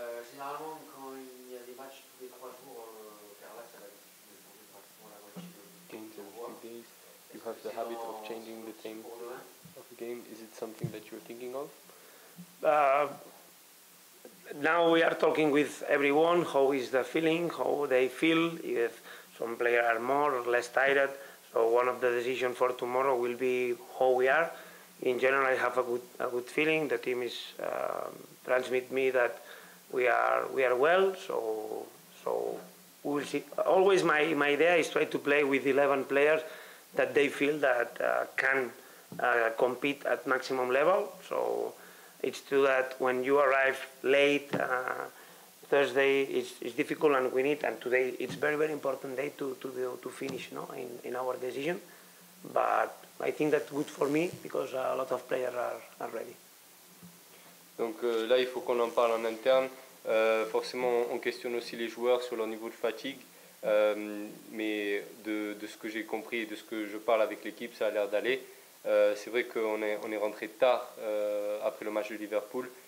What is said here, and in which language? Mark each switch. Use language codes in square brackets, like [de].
[fr] Généralement, quand il y a des matchs tous les 3 jours, car là, ça va changer pratiquement la moitié de [en] games in a few days. You have the habit of changing the time of the game. Is it something that you're thinking of? Now we are talking with everyone. How is the feeling? How they feel? If some players are more or less tired. So one of the decisions for tomorrow will be how we are. In general, I have a good feeling. The team is transmit me that we are well. So we will see. Always my idea is try to play with 11 players that they feel that can compete at maximum level. So it's true that when you arrive late Thursday, it's difficult, and we need. And today it's very important day to finish, in our decision. But I think that's good for me because a lot of players are ready. [fr] Donc là, il faut qu'on en parle en interne. Forcément, on questionne aussi les joueurs sur leur niveau de fatigue. Mais de ce que j'ai compris et de ce que je parle avec l'équipe, ça a l'air d'aller. C'est vrai qu'on est rentré tard après le match de Liverpool.